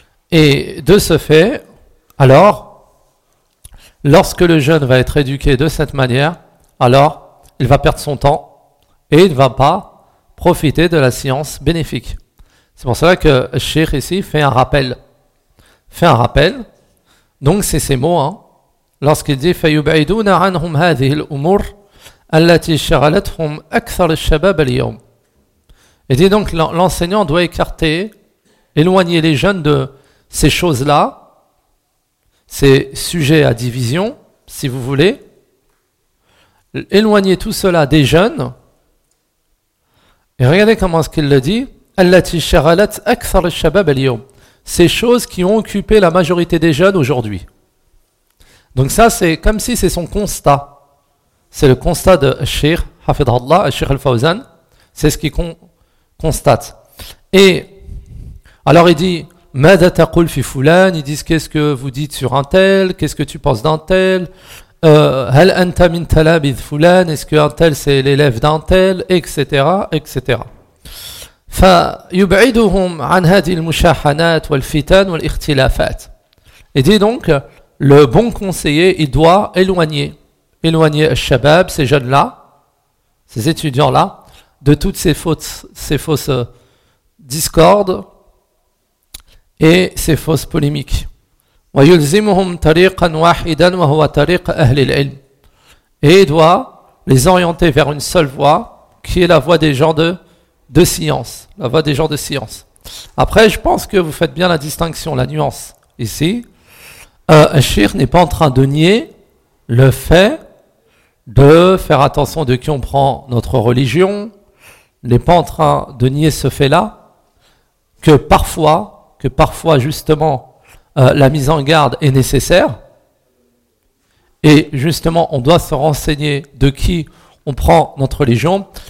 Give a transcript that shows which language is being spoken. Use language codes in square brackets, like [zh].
[fr] Et de ce fait, alors, lorsque le jeune va être éduqué de cette manière, alors il va perdre son temps et il ne va pas profiter de la science bénéfique. C'est pour cela que Cheikh ici fait un rappel. Fait un rappel. Donc c'est ces mots, hein. Lorsqu'il dit [ar] فَيُبْعِدُونَ عَنْهُمْ هَذِهِ الْأُمُورِ الَّتِي شَغَلَتْهُمْ أَكْثَرِ الشَّبَابَ الْيَوْمِ. [fr] Il dit donc, l'enseignant doit écarter, éloigner les jeunes de ces choses-là, ces sujets à division, si vous voulez, éloigner tout cela des jeunes. Et regardez comment est-ce qu'il le dit, [ar] التي شغلت أكثر الشباب اليوم. [fr] Ces choses qui ont occupé la majorité des jeunes aujourd'hui. Donc ça, c'est comme si c'est son constat. C'est le constat de Cheikh Hafidhallah, Cheikh Al-Fawzan. C'est ce qu'il constate. Et alors il dit, « [ar] Mada taqul fi fulan ?» [fr] Ils disent, « Qu'est-ce que vous dites sur un tel ? Qu'est-ce que tu penses d'un tel ?»« [ar] Hal anta min talabid fulan ?» [fr] Est-ce qu'un tel, c'est l'élève d'un tel ? Etc. etc. [ar] فيبعدهم عن هذه المشاحنات والفتن والاختلافات. [fr] Et dit donc, le bon conseiller, il doit éloigner الشباب, ces jeunes-là, ces étudiants-là, de toutes ces fausses discordes et ces fausses polémiques. [ar] ويلزمهم طريقا واحدا وهو طريق أهل العلم. [fr] Et il doit les orienter vers une seule voie, qui est la voie des gens de science, la voix des gens de science. Après, je pense que vous faites bien la distinction, la nuance ici. Cheikh n'est pas en train de nier le fait de faire attention de qui on prend notre religion, n'est pas en train de nier ce fait-là, que parfois justement la mise en garde est nécessaire, et justement on doit se renseigner de qui on prend notre religion.